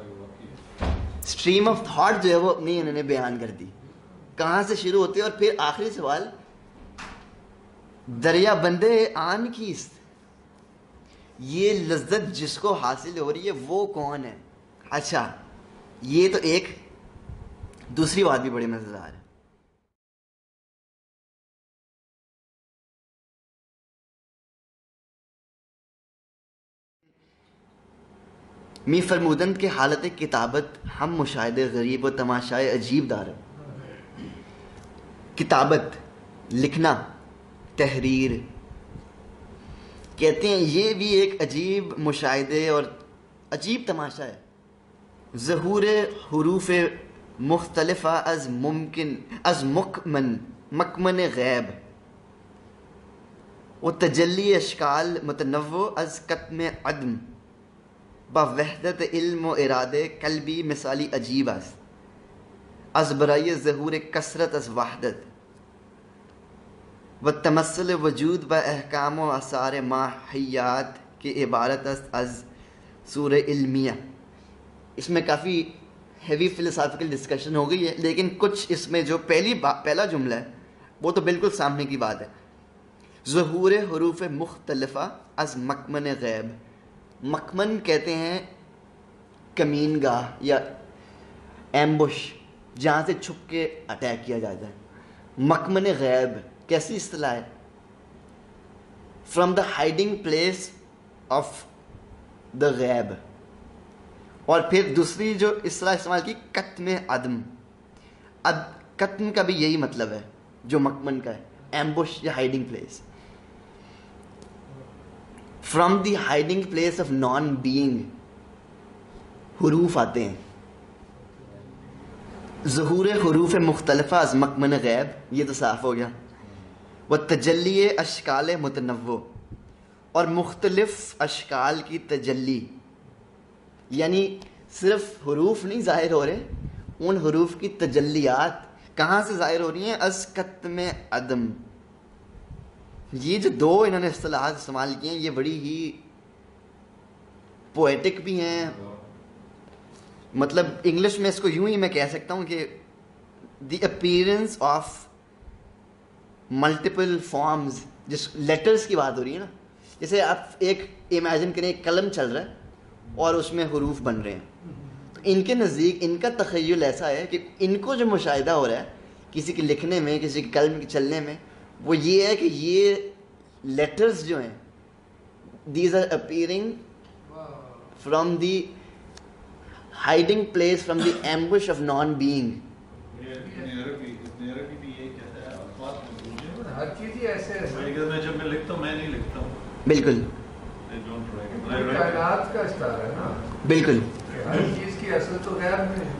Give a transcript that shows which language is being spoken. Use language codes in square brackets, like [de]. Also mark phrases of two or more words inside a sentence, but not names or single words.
[en] stream of thought [ur] جو ہے وہ اپنی انہوں نے بیان کر دی، کہاں سے شروع ہوتے اور پھر آخری سوال [fa] دریا بندے آن کیست، [ur] یہ لذت جس کو حاصل ہو رہی ہے وہ کون ہے. اچھا یہ تو ایک دوسری بات بھی بڑی مزیدار ہے. [fa] می فرمودند کے حالت کتابت ہم مشاہدے غریب و تماشائے عجیب دار. [ur] کتابت لکھنا، تحریر، کہتے ہیں یہ بھی ایک عجیب مشاہدے اور عجیب تماشا ہے. [fa] ظہور حروف مختلفہ از مکمن غیب و تجلی اشکال متنوع از کتم عدم با وحدت علم و ارادے قلبی مثالی عجیب است از برای ظہور کثرت از وحدت و تمثل وجود با احکام و آثار ماحیات کی عبارت است از سور علمیہ. [ur] اس میں کافی [en] heavy philosophical discussion [ur] ہو گئی ہے، لیکن کچھ اس میں جو پہلا جملہ ہے وہ تو بالکل سامنے کی بات ہے. [fa] ظہور حروف مختلفہ از مکمن غیب. [ur] مکمن کہتے ہیں کمین گاہ یا ایمبش، جہاں سے چھپ کے اٹیک کیا جاتا ہے. مکمن غیب کیسی اصطلاح ہے؟ [en] from the hiding place of the غیب. [ur] اور پھر دوسری جو اصطلاح استعمال کی [fa] کتم عدم. [ur] کتم کا بھی یہی مطلب ہے جو مکمن کا ہے، ایمبش یا [en] hiding place. from the hiding place of non being [ur] حروف آتے ہیں. [fa] ظہور حروف مختلفہ از مکمن غیب، [ur] یہ تو صاف ہو گیا. وہ [fa] تجلی اشکال متنوع، [ur] اور مختلف اشکال کی تجلی، یعنی صرف حروف نہیں ظاہر ہو رہے، ان حروف کی تجلیات کہاں سے ظاہر ہو رہی ہیں؟ [fa] از کتم عدم. [ur] یہ جو دو انہوں نے اصطلاحات استعمال کی ہیں یہ بڑی ہی پوئٹک بھی ہیں. مطلب انگلش میں اس کو یوں ہی میں کہہ سکتا ہوں کہ [en] the appearance of multiple forms. [ur] جس لیٹرز کی بات ہو رہی ہے نا، جیسے آپ ایک امیجن کریں ایک قلم چل رہا ہے اور اس میں حروف بن رہے ہیں، تو ان کے نزدیک ان کا تخیل ایسا ہے کہ ان کو جو مشاہدہ ہو رہا ہے کسی کے لکھنے میں، کسی کے قلم کے چلنے میں، وہ یہ ہے کہ یہ لیٹرز جو ہیں [en] these are appearing from the hiding place, from the ambush of non being. [ur] ہر چیز ہی ایسے ہے، جب میں لکھتا ہوں میں نہیں لکھتا ہوں. بالکل کائنات کا استعارہ ہے نا. بالکل. ہر چیز کی اصل تو غیر میں ہے.